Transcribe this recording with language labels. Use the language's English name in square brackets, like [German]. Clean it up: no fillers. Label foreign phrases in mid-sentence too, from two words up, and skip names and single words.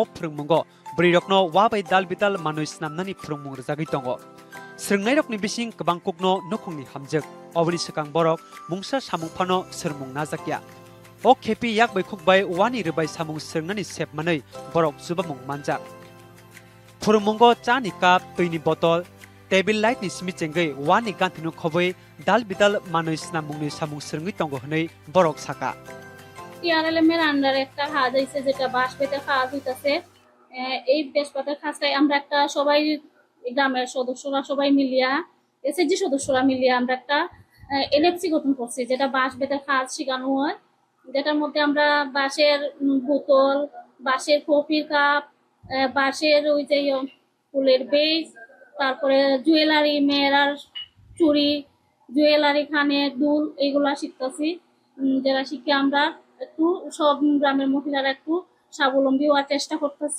[Kok Borok] phurungmungo borirokno wa bai dalbidal manui snamnani phurungmung rajagui tongo srungnai rokni bising kabang kukno nokhungni hamjak oboni sakang borok mungsa samung phano srmung najakya o khepi yak bai khuk bai wani rubai samung srungnani sep manai borok jubamung manjak phurungmungo chani kap toini botol [English] Table light [Kok Borok] ni simi cenggai wani gantinu khoboi dal bidal manoi snamungni samung srungui tongo hnei borok saka [Bangla] TRLM এর আন্ডারে একটা কাজ হইছে যেটা বাঁশ বেতে কাজ হইতাছে এই বেশ পাতার কাজটাই আমরা একটা সবাই গ্রামের সদস্যরা সবাই মিলিয়া এসএসজি সদস্যরা মিলিয়া আমরা একটা এলএফসি গঠন করছি যেটা বাঁশ বেতে কাজ শেখানো হয় যেটার মধ্যে আমরা বাঁশের বোতল বাঁশের কফির কাপ বাঁশের ওই যে ফুলের বেজ তারপরে জুয়েলারি মেয়েরার চুড়ি জুয়েলারি খানে দুল এইগুলা শিখতেছি যারা শিখে আমরা একটু সব গ্রামের মহিলারা একটু স্বাবলম্বী হওয়ার চেষ্টা করতেছি